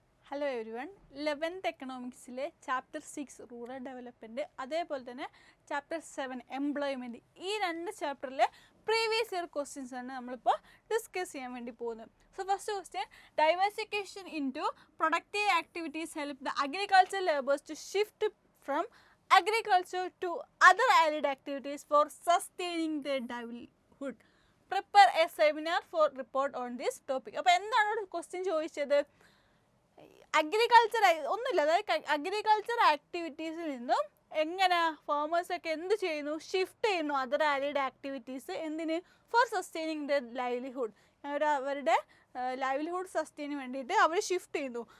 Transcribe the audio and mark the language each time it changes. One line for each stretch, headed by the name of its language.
Malayalam: 11th എക്കണോമിക്സിലെ chapter 6 rural development, അതേപോലെ തന്നെ chapter 7 employment, ഈ രണ്ട് ചാപ്റ്ററിലെ പ്രീവിയസ് ഇയർ ക്വസ്റ്റ്യൻസ് ആണ് നമ്മളിപ്പോൾ ഡിസ്കസ് ചെയ്യാൻ വേണ്ടി പോകുന്നത്.
English: So first question, diversification in to productive activities help the agriculture labours to shift from agriculture to other allied activities for sustaining their livelihood. Prepare a seminar for report on this topic.
Malayalam: അപ്പോൾ എന്താണ് question ചോദിച്ചത്? Agriculture ഒന്നുമില്ല, അതായത് agriculture ആക്ടിവിറ്റീസിൽ നിന്നും എങ്ങനെ ഫാമേഴ്സൊക്കെ എന്ത് ചെയ്യുന്നു, shift ചെയ്യുന്നു
English: Other allied activities.
Malayalam: എന്തിന്?
English: For sustaining the livelihood.
Malayalam: അവരുടെ ലൈവ്ലിഹുഡ് സസ്റ്റെയിന് വേണ്ടിയിട്ട് അവർ ഷിഫ്റ്റ് ചെയ്യുന്നു.